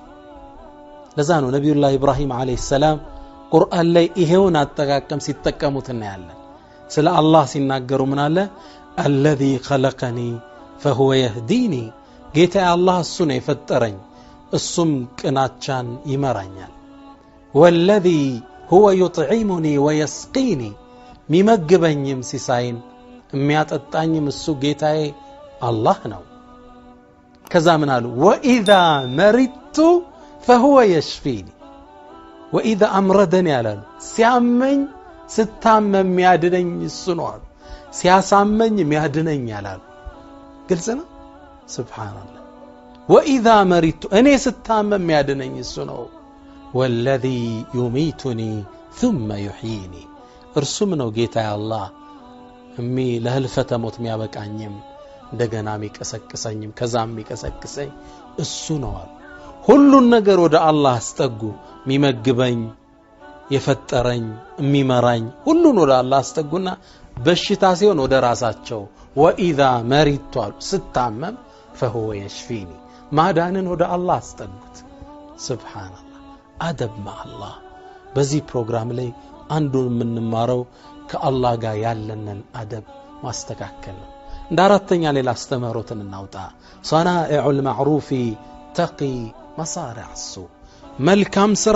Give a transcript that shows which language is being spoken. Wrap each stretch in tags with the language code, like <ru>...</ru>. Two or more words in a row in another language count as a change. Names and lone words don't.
<am>ለዛ ነው ነብዩላህ ኢብራሂም አለይሂ ሰላም ቁርአን ላይ ይሄውን አጠቃቀም ሲጠቀሙት እናያለን ስለ አላህ ሲናገሩ ምን አለ</am> <ar>الذي خلقني فهو يهديني</ar> <am>ጌታ አላህ እሱ ነው የፈጠረኝ እሱም ቅናቻን ይመራኛል</am> <ar>والذي هو يطعمني ويسقيني</ar> <am>ሚመግበኝም ሲሳይን የሚያጠጣኝም እሱ ጌታዬ አላህ ነው ከዛ ምን አሉ</am> <ar>واذا مرضت فهو يشفيني واذا امرضني</ar> <am>ያላሉ ሲያመኝ ስታመም የሚያድነኝ እሱ ነው ሲያሳመኝ የሚያድነኝ ያላሉ ግልጽ ነው ሱብሃንአላህ</am> <ar>واذا مرضت</ar> <am>እኔ ስታመም የሚያድነኝ እሱ ነው</am> <ar>والذي يميتني ثم يحييني</ar> <am>እርሱም ነው ጌታዬ አላህ ለህልፈተ ሞት የሚያበቃኝም እንደገና የሚቀሰቅሰኝም ከዛም የሚቀሰቅሰኝ እሱ ነው ሁሉን ነገር ወደ አላህ አስጠጉ የሚመግበኝ የፈጠረኝ የሚመራኝ ሁሉን ወደ አላህ አስጠጉና በሽታ ሲሆን ወደ ራሳቸው</am> <ar>واذا مرضت</ar> <am>ስታመም</am> <ar>فهو يشفيني</ar> <am>ማዳንን ወደ አላህ አስጠጉት ሱብሃንአላህ</am> <ar>أدب مع الله</ar> <am>በዚህ ፕሮግራም ላይ አንዱን የምንማረው ከአላህ ጋር ያለንን አደብ ማስተካከል ነው እንደ አራተኛ ሌላ አስተምህሮትን እናውጣ</am> <ar>صنائع المعروف تقي مصارع السوء</ar> <am>መልካም ስራ</am>